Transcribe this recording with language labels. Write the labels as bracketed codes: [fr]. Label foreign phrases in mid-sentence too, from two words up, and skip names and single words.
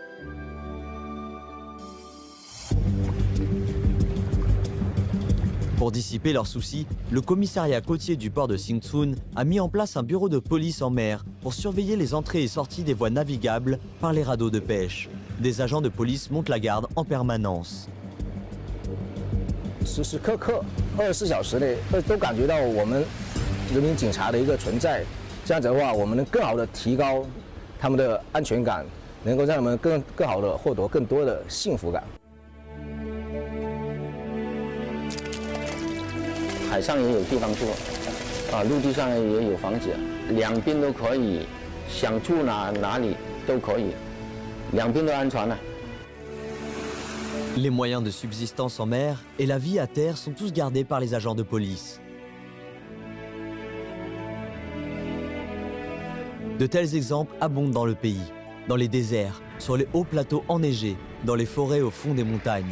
[fr] Pour dissiper leurs soucis, le commissariat côtier du port de Xingchun a mis en place un bureau de police en mer pour surveiller les entrées et sorties des voies navigables par les radeaux de pêche. Des agents de police montent la garde en permanence. [zh] 时时刻刻24小时内都感觉到我们人民警察的一个存在，这样子的话，我们能更好的提高他们的安全感，能够让他们更好的获得更多的幸福感。海上也有地方住，陆地上也有房子，两边都可以，想住哪里都可以，两边都安全了。 [fr] Les moyens de subsistance en mer et la vie à terre sont tous gardés par les agents de police. De tels exemples abondent dans le pays, dans les déserts, sur les hauts plateaux enneigés, dans les forêts au fond des montagnes.